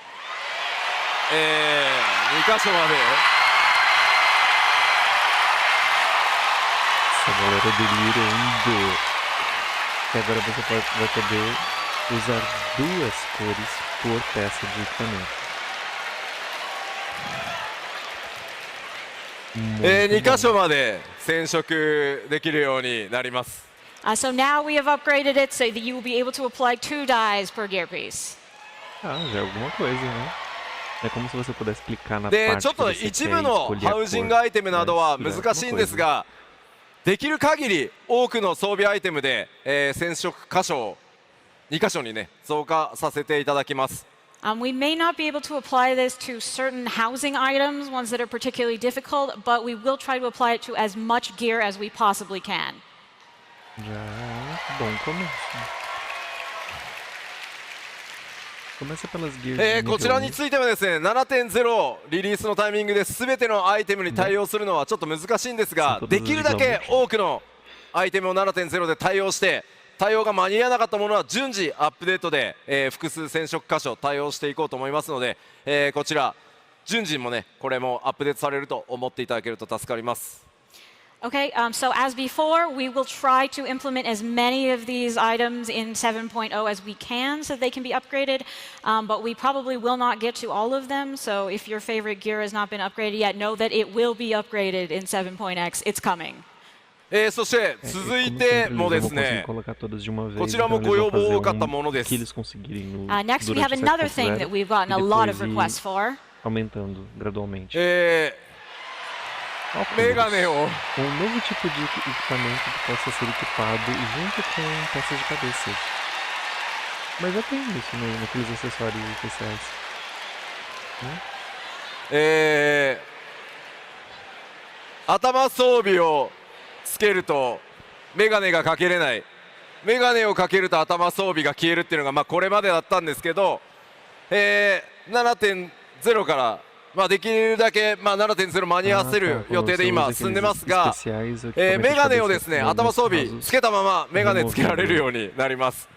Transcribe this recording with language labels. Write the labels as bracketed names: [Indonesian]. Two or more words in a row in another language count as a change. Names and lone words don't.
[Japanese] 2 箇所まで [Portuguese] Essa galera delirando. E agora você vai poder usar 2 cores por peça de equipamento. [Japanese] 2 箇所まで染色できるようになります。 [English] So now we have upgraded it so that you will be able to apply 2 dyes per gear piece. [Portuguese] Já é alguma coisa, né? É como se você pudesse clicar na [Japanese] で [Portuguese] parte [Japanese] ちょっ [Portuguese] que [Japanese] と [Portuguese] você [Japanese] 一 [Portuguese] quer [Japanese] 部の [Portuguese] escolher [Japanese] ハ [Portuguese] a [Japanese] ウジン [Portuguese] cor. [Japanese] グアイテムなどは [Portuguese] Mas [Japanese] 難しいんですが、できる限り多くの装備アイテムで、染色箇所を2箇所にね増加させていただきます。 [English] We may not be able to apply this to certain housing items, ones that are particularly difficult, but we will try to apply it to as much gear as we possibly can. [Portuguese] Já é bom começo. Começa pelas gears. [Japanese] こちらについてはですね 7.0 リリースのタイミングで全てのアイテムに対応するのはちょっと難しいんですが、できるだけ多くのアイテムを 7.0 で対応して対応が間に合わなかったものは順次アップデートで、複数染色箇所対応していこうと思いますので、こちら順次もねこれもアップデートされると思っていただけると助かります。 [English] Okay, so as before, we will try to implement as many of these items in 7.0 as we can so they can be upgraded, but we probably will not get to all of them. So if your favorite gear has not been upgraded yet, know that it will be upgraded in 7.x. It's coming. [Japanese] そして続いてもですね、こちらもご要望多かったものです。 [English] Next, we have another thing that we've gotten a lot of requests for. [Portuguese] Aumentando gradualmente. [Japanese] メガネを [Portuguese] novo tipo de equipamento que possa ser equipado junto com peças de cabeça. Mas já tem isso naqueles acessórios especiais. Né? [Japanese] 頭装備をつけるとメガネがかけれない、メガネをかけると頭装備が消えるっていうのがこれまでだったんですけど、7.0 からできるだけ7.0 間に合わせる予定で今進んでますが、メガネをですね頭装備つけたままメガネつけられるようになります。